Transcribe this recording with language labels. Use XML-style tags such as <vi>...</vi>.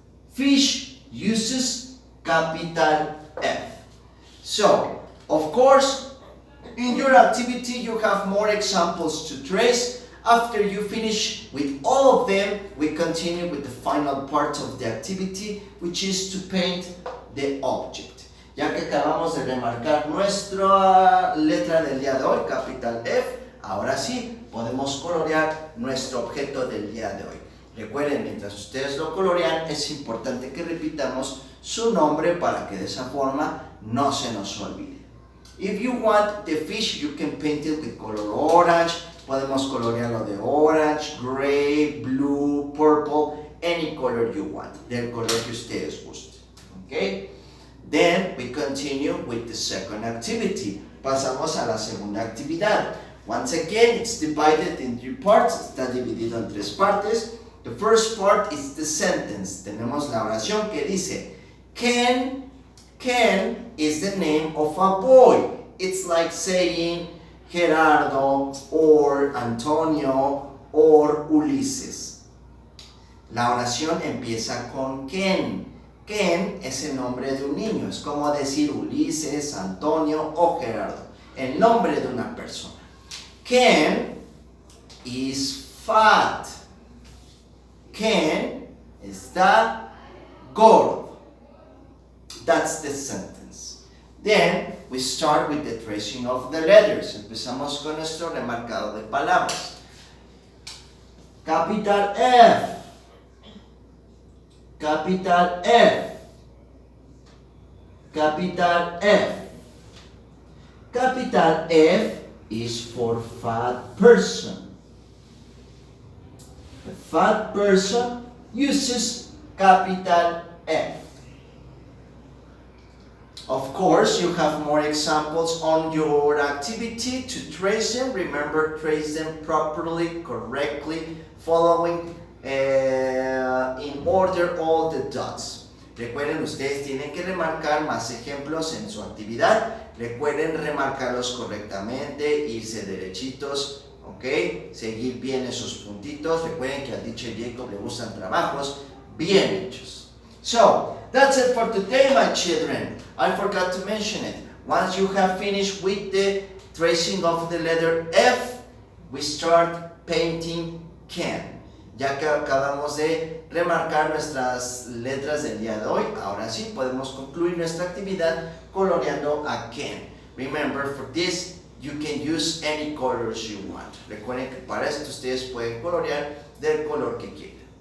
<en>Fish uses capital F. So, of course, in your activity you have more examples to trace. After you finish with all of them, we continue with the final part of the activity, which is to paint the object.</en> <es>Ya que acabamos de remarcar nuestra letra del día de hoy, capital F, ahora sí podemos colorear nuestro objeto del día de hoy. Recuerden, mientras ustedes lo colorean, es importante que repitamos su nombre para que de esa forma no se nos olvide.</es> <en>If you want the fish, you can paint it with color orange.</en> <es>Podemos colorearlo de</es> <en>orange, gray, blue, purple, any color you want,</en> <es>del color que ustedes gusten.</es> <en>Okay? Then we continue with the second activity.</en> <es>Pasamos a la segunda actividad.</es> <en>Once again, it's divided in 3 parts.</en> <es>Está dividido en 3 partes.</es> <en>The first part is the sentence.</en> <es>Tenemos la oración que dice,</es> <en>Ken is the name of a boy. It's like saying Gerardo or Antonio or Ulises.</en> <es>La oración empieza con Ken. Ken es el nombre de un niño. Es como decir Ulises, Antonio o Gerardo. El nombre de una persona.</es> <en>Ken is fat.</en> <es>Ken está gordo.</es> <en>That's the sentence. Then we start with the tracing of the letters.</en> <es>Empezamos con nuestro remarcado de palabras.</es> <en>Capital F. Capital F. Capital F. Capital F is for fat person. The fat person uses capital F. Of course, you have more examples on your activity to trace them. Remember, trace them properly, correctly, following in order all the dots.</en> <es>Recuerden, ustedes tienen que remarcar más ejemplos en su actividad. Recuerden remarcarlos correctamente, irse derechitos, ¿ok? Seguir bien esos puntitos. Recuerden que al teacher Jacob le gustan trabajos bien hechos.</es> <en>So, that's it for today, my children. I forgot to mention it. Once you have finished with the tracing of the letter F, we start painting can.</en> <es>Ya que acabamos de remarcar nuestras letras del día de hoy, ahora sí podemos concluir nuestra actividad coloreando a can.</es> <en>Remember, for this, you can use any colors you want.</en> <es>Recuerden que para esto ustedes pueden colorear del color que quieran.</es>